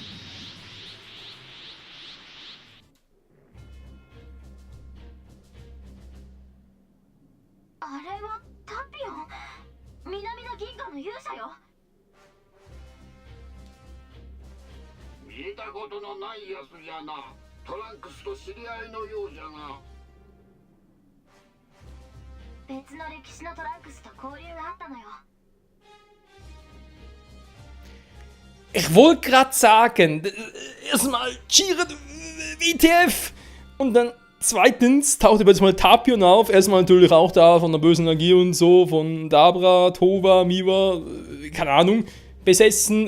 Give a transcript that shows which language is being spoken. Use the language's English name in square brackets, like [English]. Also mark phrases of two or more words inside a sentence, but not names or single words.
[Japanese] あれはタピオン、南の銀河の勇者よ。見たことのないやつじゃな。トランクスと知り合いのようじゃが。別の歴史のトランクスと交流があったのよ。 [German] Ich wollte gerade sagen, erstmal Jiren WTF und dann zweitens taucht jetzt mal Tapion auf. Erstmal natürlich auch da von der bösen Energie und so, von Dabra, Tova, Miwa, keine Ahnung, besessen.